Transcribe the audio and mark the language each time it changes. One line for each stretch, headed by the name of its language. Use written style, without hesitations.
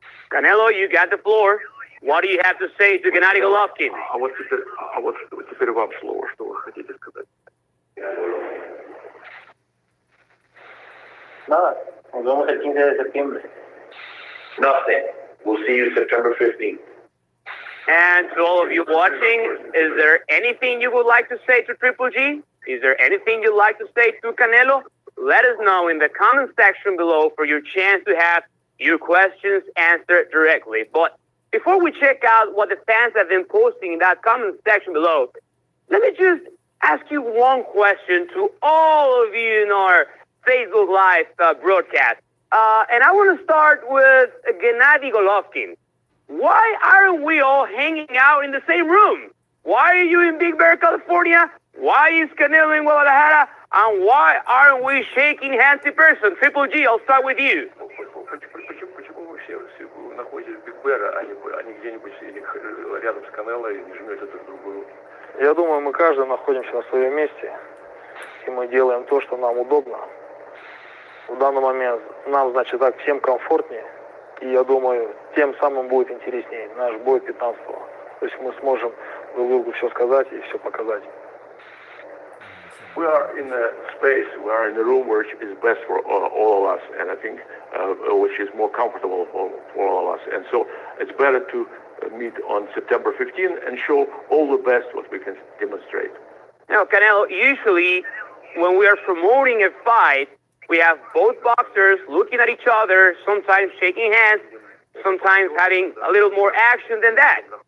English: Canelo, you got the floor. What do you have to say to Gennady Golovkin?
Russian: А вот теперь вам слово, что вы хотите сказать?
Spanish: Nada, nos vemos el 15 de septiembre.
English: Nothing. We'll see you September 15th. And to all of you watching, is there anything you would like to say to Triple G? Is there anything you'd like to say to Canelo? Let us know in the comment section below for your chance to have your questions answered directly. But before we check out what the fans have been posting in that comment section below, let me just ask you one question to all of you in our Facebook Live broadcast. And I want to start with Gennady Golovkin. Why aren't we all hanging out in the same room? Why are you in Big Bear, California? Why is Canelo in Guadalajara? And why aren't we shaking hands in person? Triple G, I'll start with you.
Russian: Почему вы все находитесь в Биг Бэр, а не где-нибудь рядом с Канело и не жмете друг другу руки? Я думаю, мы каждый находимся на своем месте, и мы делаем то, что нам удобно. В данный момент нам, значит, так всем комфортнее, и я думаю, тем самым будет интереснее наш бой 15-го. То есть мы сможем друг другу все сказать и все показать.
English: We are in a space, we are in a room which is best for all of us, and I think which is more comfortable for all of us. And so it's better to meet on September 15th and show all the best what we can demonstrate. Now, Canelo, usually when we are promoting a fight, we have both boxers looking at each other, sometimes shaking hands, sometimes having a little more action than that.